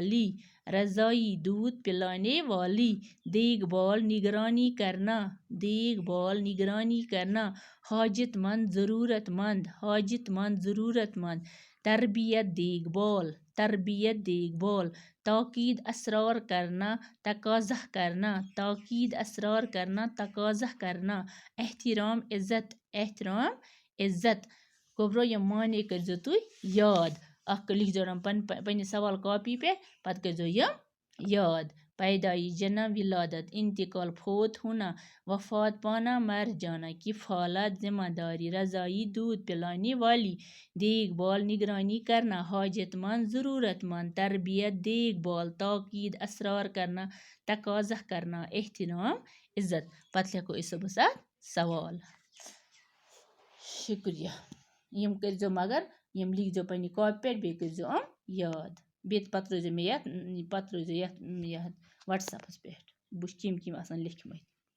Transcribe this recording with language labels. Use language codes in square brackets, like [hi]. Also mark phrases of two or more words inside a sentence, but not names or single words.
[ur] والی دیکھ بھال نگرانی کرنا حاجت مند ضرورت مند تربیت دیکھ بھال تاکید اسرار کرنا تقاضا کرنا احترام عزت گوبرو [ks] یم معنی کرزو تُہۍ یاد اکھ لکھزو پننہِ سوال کاپی پہ پتہٕ کرزو یم یاد [ur] پیدائش جنم ولادت انتقال فوت ہونا وفات پانا مر جانا کفالت ذمہ داری رضائی دودھ پلانے والی دیکھ بھال نگرانی کرنا حاجت مند ضرورت مند تربیت دیکھ بھال تاکید اسرار کرنا تقاضا کرنا احترام عزت [ks] پتہٕ لیکھو أسۍ صُبحس اتھ سوال شکریہ یم کرزو مگر یم لیکھزو پننہِ کاپی پٮ۪ٹھ بیٚیہِ کرزو یاد بیٚیہِ پتہٕ روزیو مےٚ یتھ واٹس ایپس پٮ۪ٹھ بہٕ وٕچھٕ کِم آسن لیکھمٕتۍ